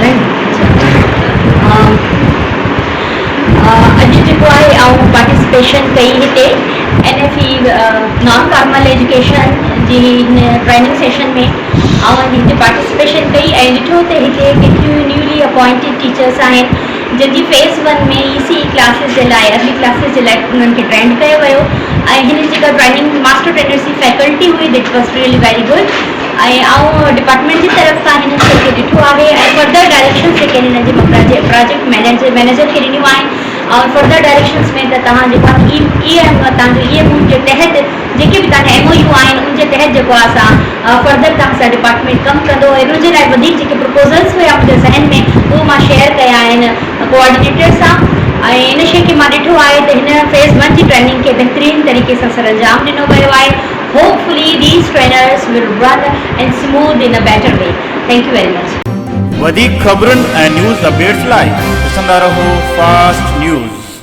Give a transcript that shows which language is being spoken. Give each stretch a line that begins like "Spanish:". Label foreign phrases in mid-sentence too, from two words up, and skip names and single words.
Sindhi: अॼु जेको आहे ऐं पार्टिसिपेशन कई हिते NFE
English: non formal education
Sindhi: जी ट्रेनिंग सेशन में हिते पार्टिसिपेशन कई ऐं ॾिठो त हिते केतिरियूं
English: newly appointed teachers
Sindhi: आहिनि जंहिंजी फेज़ 1 में ECE क्लासिस जे लाइ अर्ली क्लासिस जे लाइ उन्हनि खे ट्रेंड कयो वियो ऐं हिन जेका ट्रेनिंग
English: master trainers
Sindhi: जी फैकल्टी हुई
English: that was really very good
Sindhi: ऐं डिपार्टमेंट जी तरफ़ सां हिन खे ॾिठो आहे ऐं
English: further directions
Sindhi: जेके हिन जे प्रोजेक्ट मैनेजर खे ॾिनियूं आहिनि और
English: further directions
Sindhi: में त तव्हां जेको आहे तव्हांजो EMU जे तहत जेके बि तव्हांजा MOU आहिनि उन जे तहत जेको आहे असां फर्दर तव्हां सां डिपार्टमेंट कमु कंदो इन जे लाइ वधीक जेके प्रपोज़ल्स हुया मुंहिंजे ज़हन में उहो मां शेयर कया आहिनि कोऑर्डिनेटर सां ऐं इन शइ खे मां ॾिठो आहे त हिन फेज़ 1 जी ट्रेनिंग खे बहितरीन तरीक़े सां सर अंजाम ॾिनो वियो आहे।
English: hopefully these trainers will run and smooth in a better way. thank you very much.
Sindhi: वधिक ख़बरुनि ऐं
English: news updates
Sindhi: लाइ ॾिसंदा रहो फास्ट न्यूज़।